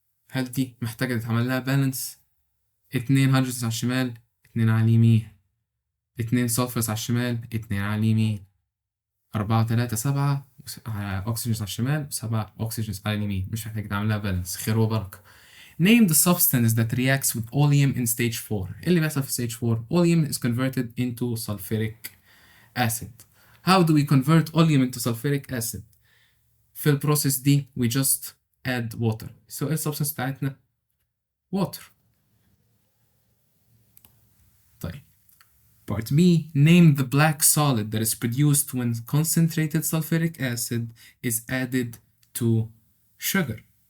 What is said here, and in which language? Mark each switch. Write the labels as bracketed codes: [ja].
[ar] هل دي محتاجة تتعمل لها بالانس؟ 2 هيدروجينز على الشمال 2 على اليمين، 2 سلفرز على الشمال 2 على اليمين، 4 3 7 أكسجينز على الشمال و7 أكسجينز على اليمين. مش محتاج تعمل لها بالانس، خير وبركة. [en] Name the substance that reacts with oleum in stage 4. [ar] اللي بيحصل في [en] stage 4 oleum is converted into sulfuric acid. How do we convert oleum into sulfuric acid؟ [ar] في البروسيس دي [en] we just add water. [ar] So ايه السبستنس بتاعتنا؟ water. طيب part B. [en] Name the black solid that is produced when concentrated sulfuric acid is added to sugar.